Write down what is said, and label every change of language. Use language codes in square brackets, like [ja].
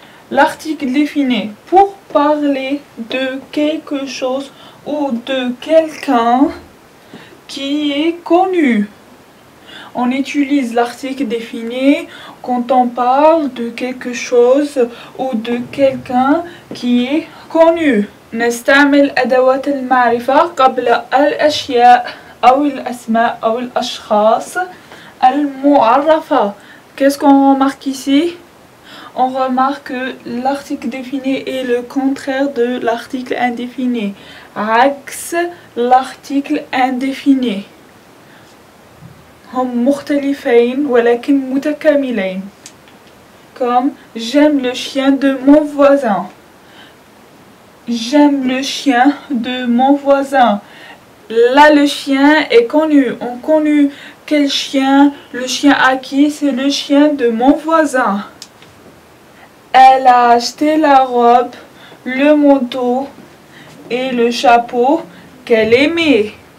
[fr] L'article défini pour parler de quelque chose ou de quelqu'un qui est connu. On utilise l'article défini quand on parle de quelque chose ou de quelqu'un qui est connu. [ar] نستعمل أدوات المعرفة قبل الأشياء أو الأسماء أو الأشخاص المعرفة. [fr] Qu'est-ce qu'on remarque ici? On remarque que l'article défini est le contraire de l'article indéfini. [ar] عكس [fr] l'article indéfini. [ar] هم مختلفين ولكن متكاملين. [fr] Comme j'aime le chien de mon voisin. J'aime le chien de mon voisin. Là, le chien est connu. On connaît quel chien? Le chien à qui? C'est le chien de mon voisin. Elle a acheté la robe, le manteau et le chapeau qu'elle aimait.